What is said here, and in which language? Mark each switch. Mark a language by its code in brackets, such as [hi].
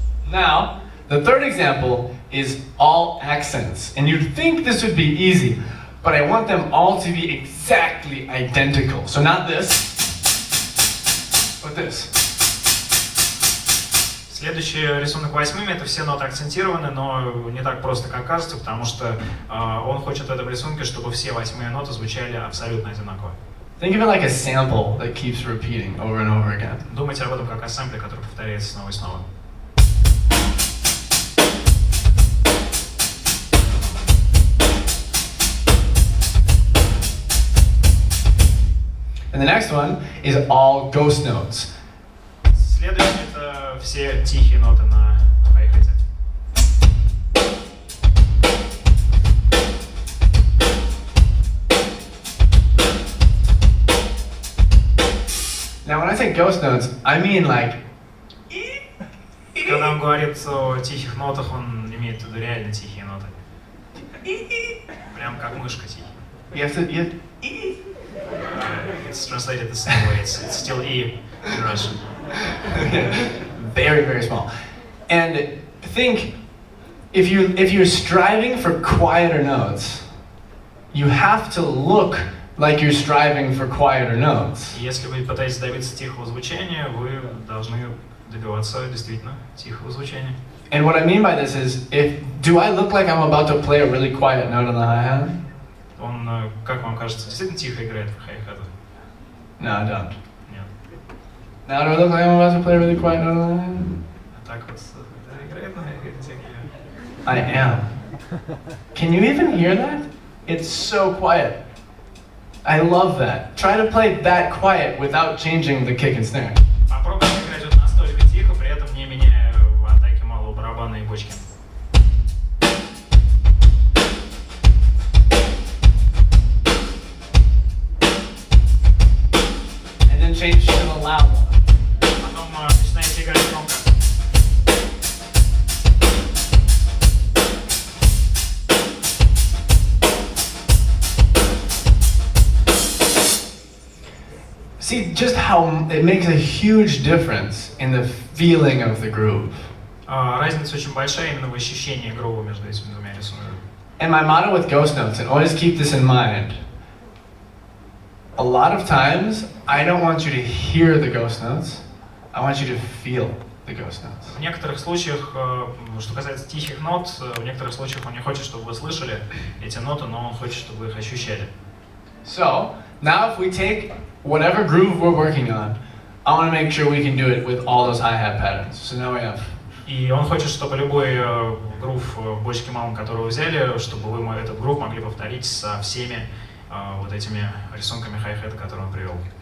[en] Now, the third example is all accents. And you'd think this would be easy, but I want them all to be exactly identical. So not this, but this. [ru] Следующий рисунок 8 это все ноты акцентированы, но не так просто, как кажется, потому что он хочет в этом рисунке, чтобы все 8 ноты звучали абсолютно одинаково. [en] Think of it like a sample that keeps repeating over and over again. [ru] Думайте об этом как о сэмпле, который повторяется снова и снова. [en] And the next one is all ghost notes. [ru] Следующее это все тихие ноты на хай-хате. [en] Now when I say ghost notes, I mean like... [ru] Когда он говорит о тихих нотах, он имеет в виду реально тихие ноты. Прям как мышка тихий. [en] It's translated the same way. It's still E in Russian. Okay. Very, very small. And think, if you're striving for quieter notes, you have to look like you're striving for quieter notes. [ru] Если вы пытаетесь добиться тихого звучания, вы должны добиваться действительно тихого звучания. [en] And what I mean by this is, do I look like I'm about to play a really quiet note on the hi-hat? [ru] Он, как вам кажется, действительно тихо играет в хай-хатах? [en] No, I don't. [ru] Нет. [en] Now do I look like I'm about to play a really quiet note on the hi-hat? [ru] Так вот, играет на хай-хате тихо. [en] I am. Can you even hear that? It's so quiet. I love that. Try to play that quiet without changing the kick and snare. [ru] Попробуйте играть вот настолько тихо, при этом не меняя в атаке малого барабана и бочки. [en] And then change to the loud one. [ru] Потом начинаете играть громко. [en] See just how it makes a huge difference in the feeling of the groove. [ru] Разница очень большая именно в ощущении грува между этими двумя рисунками. [en] And my motto with ghost notes, and always keep this in mind, a lot of times I don't want you to hear the ghost notes, I want you to feel the ghost notes. [ru] В некоторых случаях, что касается тихих нот, в некоторых случаях он не хочет, чтобы вы слышали эти ноты, но он хочет, чтобы вы их ощущали. [en] So, now if we take whatever groove we're working on, I want to make sure we can do it with all those hi-hat patterns. So now we have... [ru] И он хочет, чтобы любой грув в бочке малом, который вы взяли, чтобы вы этот грув могли повторить со всеми вот этими рисунками хай-хета, которые он привел.